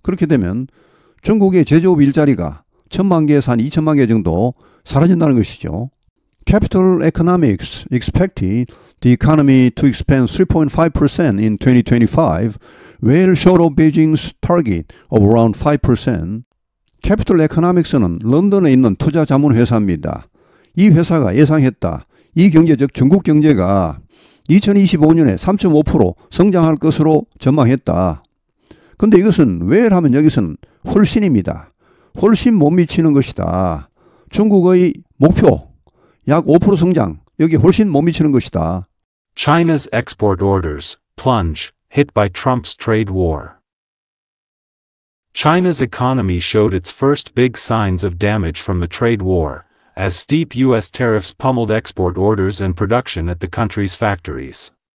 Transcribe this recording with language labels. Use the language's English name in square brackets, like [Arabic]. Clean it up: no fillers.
[Korean] 그렇게 되면 중국의 제조업 일자리가 1,000만 개에서 한 2,000만 개 정도 사라진다는 것이죠. [English] Capital Economics expected the economy to expand 3.5% in 2025, well short of Beijing's target of around 5%. [Korean] Capital Economics는 런던에 있는 투자 자문 회사입니다. 이 회사가 예상했다. 이 경제, 즉 중국 경제가 2025년에 3.5% 성장할 것으로 전망했다. 근데 이것은 well 하면 여기서는 훨씬입니다. 훨씬 못 미치는 것이다. 중국의 목표 약 5% 성장, 여기 훨씬 못 미치는 것이다. [English] China's export orders plunge, hit by Trump's trade war. China's economy showed its first big signs of damage from the trade war, as steep U.S. tariffs pummeled export orders and production at the country's factories.